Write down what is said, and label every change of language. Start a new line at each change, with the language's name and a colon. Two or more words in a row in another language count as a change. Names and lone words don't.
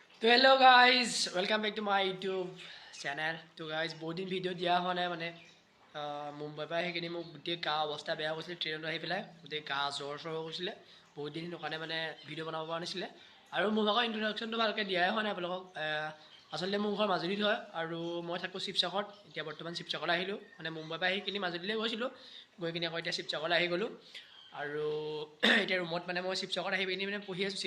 English: तो hello guys welcome back to my YouTube channel।
Hindi: तो गाइस बहुत दिन
Assamese: ভিডিঅ' দিয়া হোৱা নাই মানে মুম্বাইৰ পৰা সেইখিনি মোক গোটেই গা অৱস্থা বেয়া হৈছিলে ট্ৰেইনত আহি পেলাই গোটেই গা জ্বৰ হৈ গৈছিলে বহুত দিন কাৰণে মানে ভিডিঅ' বনাব পৰা নাছিলে আৰু মোৰ ভাগৰ ইন্ট্ৰডাকশ্যনটো ভালকৈ দিয়াই হোৱা নাই আপোনালোকক। আচলতে মোৰ ঘৰ মাজুলীত হয় আৰু মই থাকোঁ শিৱসাগৰত। এতিয়া বৰ্তমান শিৱসাগৰলৈ আহিলোঁ মানে মুম্বাইৰ পৰা আহি কিনি মাজুলীলৈ গৈছিলোঁ, গৈ কিনি আকৌ এতিয়া শিৱসাগৰলৈ আহি গ'লোঁ আৰু এতিয়া ৰুমত মানে মই শিৱসাগৰত আহি পিনি মানে পঢ়ি আছোঁ।